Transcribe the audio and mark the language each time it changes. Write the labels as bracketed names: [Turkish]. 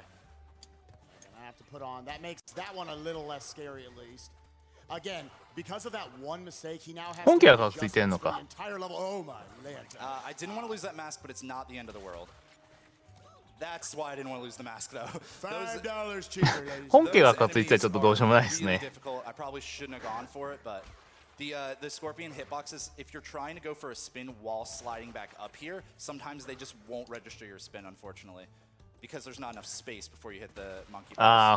[English] And I have to put on, that makes that one a little less scary at least. Again, because of that one mistake, he now has to adjust the entire level. Oh my land. I didn't want to lose that mask, but it's not the end of the world. That's why I didn't want to lose the mask, though. $5 cheaper. [Japanese] 本家が勝ついつはちょっとどうしようもないですね。 [English] I probably shouldn't have gone for it, but the Scorpion hitboxes, if you're trying to go for a spin while sliding back up here, sometimes they just won't register your spin, unfortunately. Because there's not enough space before you hit the monkey.